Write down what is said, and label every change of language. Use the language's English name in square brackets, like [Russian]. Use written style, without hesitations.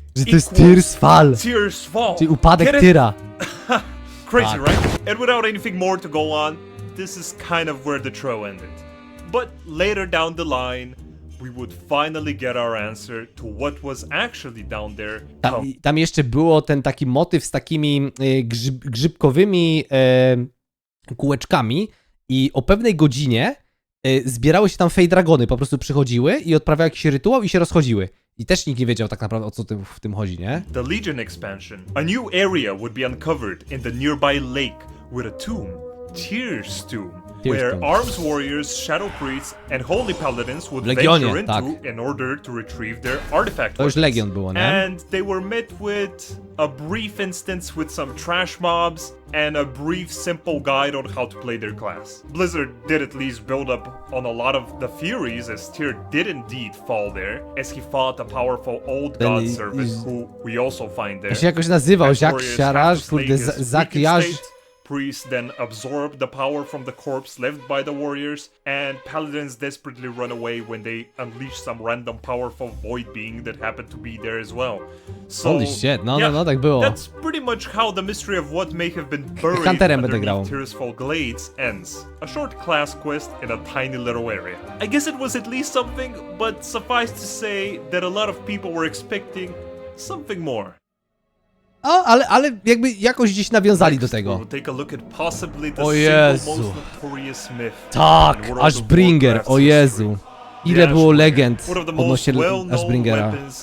[Polish] Że to jest Tears Fall. Tears Fall. Czyli upadek [English] Get it? Tyra. Crazy, Fuck. right? And without anything more to go on, this is kind of where the show ended. But later down the line, we would finally get our answer to what was actually down there. [Polish] Tam jeszcze było ten taki motyw z takimi grzybkowymi kółeczkami i o pewnej godzinie zbierały się tam fey dragony, po prostu przychodziły i odprawiały jakiś rytuał i się rozchodziły. I też nikt nie wiedział tak naprawdę, o co w tym chodzi, nie? [English] The Legion expansion. A new area would be uncovered in the nearby lake with a tomb, Tears Tomb, where arms warriors, shadow priests, and holy paladins would venture into in order to retrieve their artifact. [Polish] To już Legion było, nie? [English] And they were met with a brief instance with some trash mobs and a brief simple guide on how to play their class. Blizzard did at least build up on a lot of the Furies, as Tyr did indeed fall there, as he fought a powerful old god servant who we also find there. [Polish] On się jakoś nazywał, Zak Siaraż, kurde, Zak Jaż. [English] Priests then absorb the power from the corpse left by the warriors, and paladins desperately run away when they unleash some random powerful void being that happened to be there as well. So, holy shit, [Polish] no, tak było. [English] That's pretty much how the mystery of what may have been buried underneath Tearsfall Glades ends. A short class quest in a tiny little area. I guess it was at least something, but suffice to say that a lot of people were expecting something more. [Polish] O, ale jakby jakoś gdzieś nawiązali do tego. O Jezu. Tak, Ashbringer, o Jezu. Ile było legend odnośnie Ashbringera.